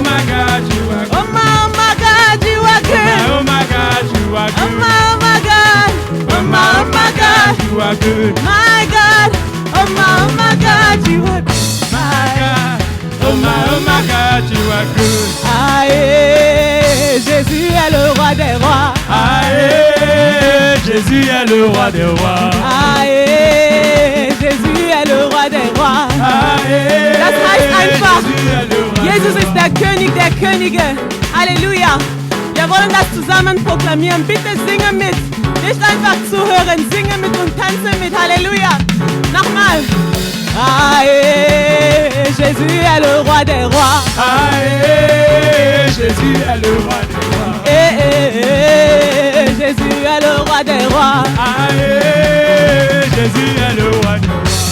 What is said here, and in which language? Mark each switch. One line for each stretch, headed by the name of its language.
English: my God, you are Oh good. my God, you are good. Oh my God, you are Oh good. my God. Oh my God. you are good. My God. Oh my God, you are good. My God, oh my God, you are good.
French: Aïe, Jésus est le roi des rois. Aïe, Jésus est le roi des rois. Aïe, Jésus est le roi des rois. Aïe,
German: Das heißt einfach,
French: Jésus est le roi
German: Jesus
French: des
German: ist der König der Könige. Halleluja. Wir wollen das zusammen proklamieren. Bitte singe mit. Nicht einfach zuhören, singe mit und tanze mit. Halleluja. Nochmal.
French: Aïe, Jésus est le roi des rois. Aïe, Jésus est le roi des rois. Jésus est le roi des rois. Aïe, Jésus est le roi des rois.